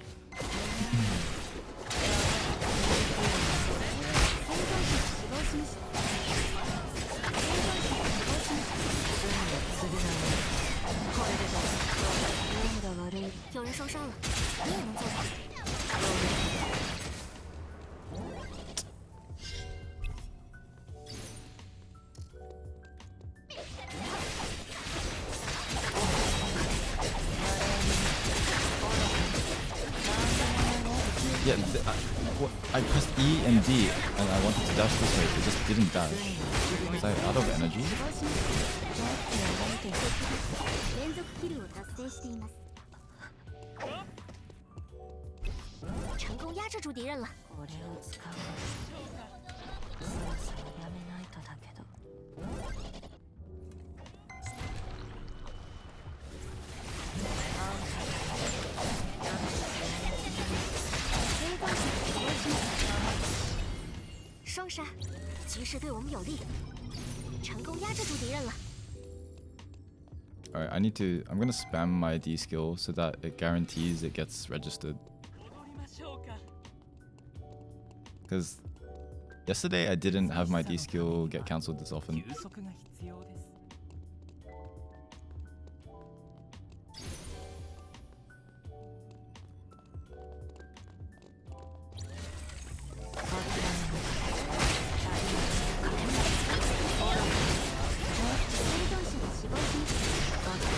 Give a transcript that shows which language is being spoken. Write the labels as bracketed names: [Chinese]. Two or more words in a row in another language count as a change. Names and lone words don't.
[Japanese] 生存者が死亡しました。生存者が死亡しました。罪の償い。これでだ。運が悪い。 [Chinese] 有人受伤了，你也能做到。 [English] Yeah, I pressed E and D and I wanted to dash this way. It just didn't dash. Was I out of energy? [Japanese] 死亡しました。連続キルを達成しています。 [Chinese] 成功压制住敌人了。 [Japanese] これを使う。そろそろやめないとだけど。生存者が死亡しました。 [Chinese] 双杀，局势对我们有利，成功压制住敌人了。 [English] Alright, I'm gonna spam my D skill so that it guarantees it gets registered. [Japanese] 踊りましょうか。 [English] Because yesterday I didn't have my D skill get cancelled this often. [Japanese] 休息が必要です。生存者が死亡しました。